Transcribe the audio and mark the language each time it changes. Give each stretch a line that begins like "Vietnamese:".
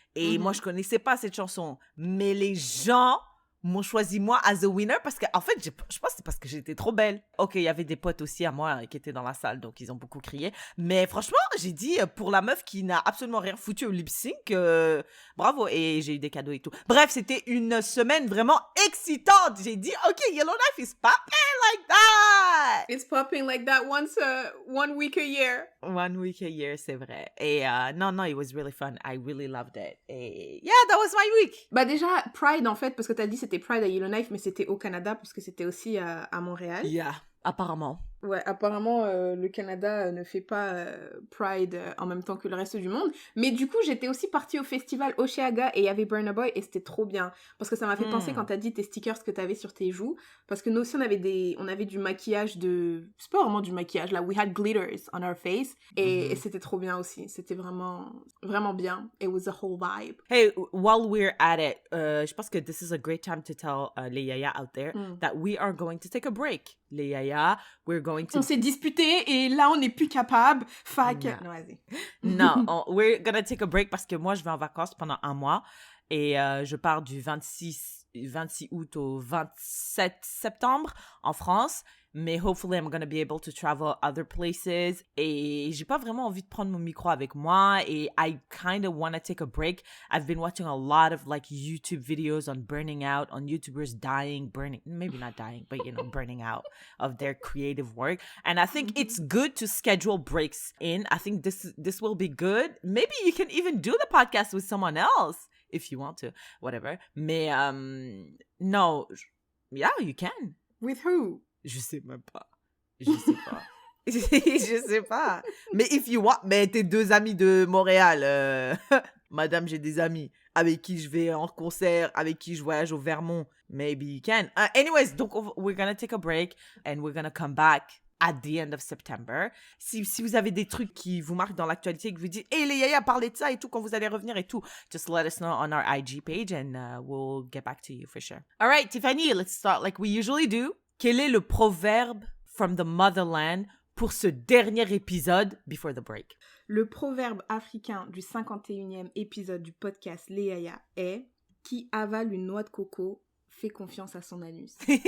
French: Et moi, je connaissais pas cette chanson. Mais les gens m'ont choisi moi
English: as a winner
French: parce que, en fait, je pense que c'est parce que j'étais trop belle. Ok, il y avait des potes aussi à moi qui étaient dans la salle, donc ils ont beaucoup crié. Mais franchement, j'ai dit, pour la meuf qui n'a absolument rien foutu au lip sync, bravo. Et j'ai eu des cadeaux et tout. Bref, c'était une semaine vraiment excitante. J'ai dit,
English: ok, Yellowknife is popping like that. It's popping like that one week a year. 1 week a year,
French: c'est vrai. Et non,
English: it was really fun. I really loved it.
French: Et
English: yeah, that was my week.
French: Bah déjà, Pride en fait, parce que t'as dit c'était Pride à Yellowknife, mais c'était au Canada, parce que c'était aussi à Montréal. Yeah, apparemment. Ouais, apparemment, le Canada ne fait pas Pride en même temps que le reste du monde. Mais du coup, j'étais aussi partie au festival Osheaga et il y avait Burna Boy et c'était trop bien. Parce que ça m'a fait penser quand t'as dit tes stickers que t'avais sur tes joues. Parce que nous aussi, on avait du maquillage de... C'est pas vraiment du maquillage, là.
English: We had glitters on our face.
French: Et c'était trop bien aussi. C'était vraiment, vraiment bien.
English: It was a whole vibe. Hey, while we're at it,
French: je pense que
English: this is a great time to tell les yaya out there that we are going to take a break. Les yaya, we're going to...
French: On s'est disputé et là, on n'est plus capable. Fuck. Non, vas-y. Non,
English: we're gonna take a break
French: parce que moi, je vais en vacances pendant 1 mois et je pars du 26 août au 27 septembre en France. Mais
English: hopefully, I'm gonna be able to travel other places.
French: Et j'ai pas vraiment envie de prendre mon micro avec moi. Et
English: I kind of want to take a break. I've been watching a lot of like YouTube videos on burning out, on YouTubers burning, maybe not dying, but you know, burning out of their creative work. And I think it's good to schedule breaks in. I think this will be good. Maybe you can even do the podcast with someone else if you want to, whatever.
French: Mais non,
English: Yeah, you can. With who?
French: Je sais même pas. Je sais pas. Je sais pas. Mais
English: if you want,
French: mais tes 2 amis de Montréal, madame, j'ai des amis avec qui je vais en concert, avec qui je voyage au Vermont.
English: Maybe you can. Anyways,
French: donc
English: we're gonna take a break and we're gonna come back at the end of September.
French: Si vous avez des trucs qui vous marquent dans l'actualité, que vous dites, hey les yaya, parlez de ça et tout, quand vous allez revenir et tout,
English: just let us know on our IG page and we'll get back to you for sure. All right, Tiffany, let's start like we usually do.
French: Quel est le proverbe
English: from the motherland
French: pour ce dernier épisode
English: before the break?
French: Le proverbe africain du 51e épisode du podcast Les Yaya est « Qui avale une noix de coco fait confiance à son anus ».